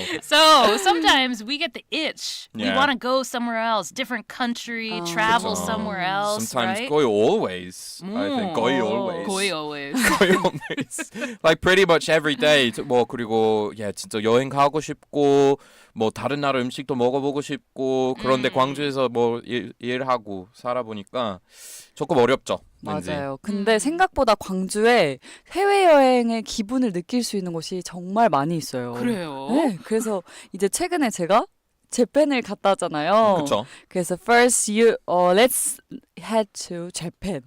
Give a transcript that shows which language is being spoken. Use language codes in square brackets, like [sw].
[en] So sometimes we get the itch. We Yeah. want to go somewhere else, different country, travel somewhere else, Sometimes right? [ko] 거의 [en] always. I think [ko] 거의 [en] always. [ko] 거의 [en] always. [ko] 거의 [en] always. Like pretty much every day. [ko] 뭐 그리고 진짜 여행 가고 싶고 뭐 다른 나라 음식도 먹어보고 싶고 그런데 광주에서 뭐 일하고 살아보니까 조금 어렵죠. 왠지. 맞아요. 근데 생각보다 광주에 해외여행의 기분을 느낄 수 있는 곳이 정말 많이 있어요. 그래요? 네, 그래서 이제 최근에 제가 재팬을 갔다 왔잖아요. 그렇죠. 그래서 [en] first let's head to Japan.